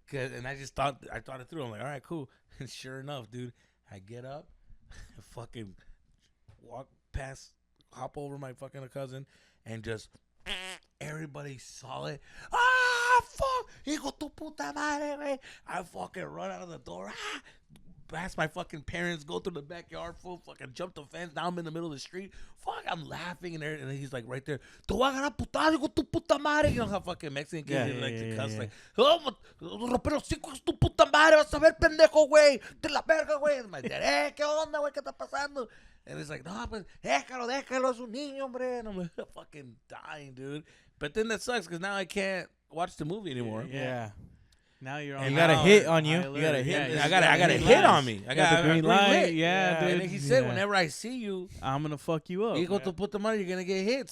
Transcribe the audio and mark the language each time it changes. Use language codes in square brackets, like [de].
[en] And I thought it through. I'm like, all right, cool. And sure enough, dude, I get up, fucking walk past, hop over my fucking cousin, and just everybody saw it. Fuck! [es] Hijo tu puta madre, güey. [en] I fucking run out of the door. Past my fucking parents, go through the backyard, fucking jump the fence. Now I'm in the middle of the street. Fuck, I'm laughing, and then he's like right there. [es] Te voy a agarrar putazo, hijo tu puta madre. [en] You know how fucking Mexican kids like to cuss, like, oh, [es] pero cinco tu puta madre, vas a ver, pendejo, güey. Te la verga, güey. [en] And my dad, [es] ¿qué onda, güey? ¿Qué está pasando? [en] And it's like, [es] no, pues, déjalo, es un niño, hombre. [en] And I'm like, fucking dying, dude. But then that sucks, because now I can't watch the movie anymore. Yeah. Now you're on. And you got a hit on you. High You got a alert. hit. Yeah, I got a hit on me. I got the green light. Yeah, dude. And then he said, Yeah. whenever I see you, I'm gonna fuck you up. you go to put the money, you're gonna get hit.